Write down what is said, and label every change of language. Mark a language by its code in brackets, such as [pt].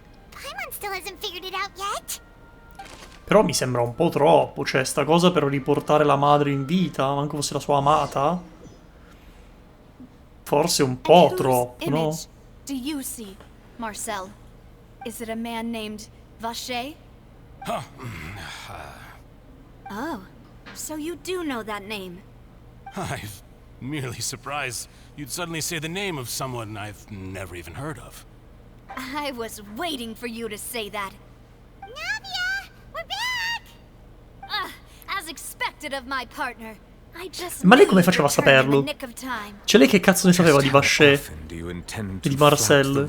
[en] Paimon still hasn't figured it out yet. [it] Però mi sembra un po' troppo. Cioè, sta cosa per riportare la madre in vita, manco fosse la sua amata. Forse un po' troppo, no? [en] Do you see, Marcel? Is it a man named Vaché? Oh, so you do know that name. I'm merely surprised you'd suddenly say the name of someone I've never even heard of. I was waiting for you to say that. Navia! We're back! As expected of my partner. I just [it] Ma lei come faceva a saperlo? Cioè lei che cazzo ne sapeva di Vaché e di Marcel?